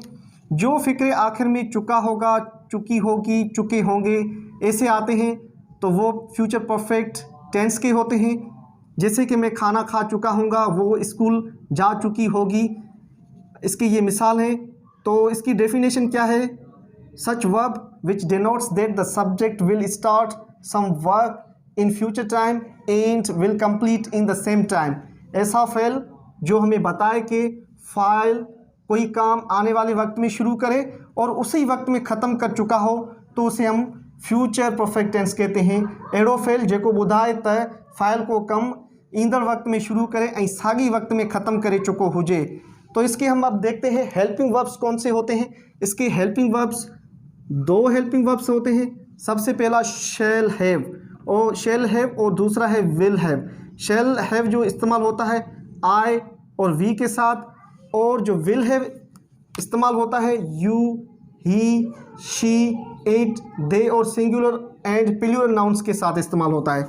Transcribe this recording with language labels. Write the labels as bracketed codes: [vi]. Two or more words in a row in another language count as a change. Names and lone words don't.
[ur] جو فکر آخر میں چکا ہوگا، چکی ہوگی، چکے ہوں گے ایسے آتے ہیں تو وہ [en] future perfect tense [ur] کے ہوتے ہیں. جیسے کہ میں کھانا کھا چکا ہوں گا، وہ اسکول جا چکی ہوگی، اس کی یہ مثال ہے. تو اس کی ڈیفینیشن کیا ہے? [en] Such verb which denotes that the subject will start some work in future time and will complete in the same time। [ur] ایسا فعل جو ہمیں بتائے کہ فاعل کوئی کام آنے والے وقت میں شروع کرے اور اسی وقت میں ختم کر چکا ہو تو اسے ہم [en] future perfect tense [ur] کہتے ہیں. [sd] अहिड़ो फ़ेल जेको ॿुधाए त फ़ाइल को कम ईंदड़ वक्त में शुरू करे ऐं साॻी वक्त में ख़त्म करे चुको हुजे। [ur] تو اس کے ہم اب دیکھتے ہیں [en] helping verbs [ur] کون سے ہوتے ہیں. اس کے [en] helping verbs [ur] دو [en] helping verbs [ur] ہوتے ہیں. سب سے پہلا [en] shall have [ur] اور دوسرا ہے [en] will have. shall have [ur] جو استعمال ہوتا ہے آئی اور وی کے ساتھ، اور جو [en] will have [ur] استعمال ہوتا ہے [en] you, he, she, it, they [ur] اور [en] singular and plural nouns [ur] کے ساتھ استعمال ہوتا ہے.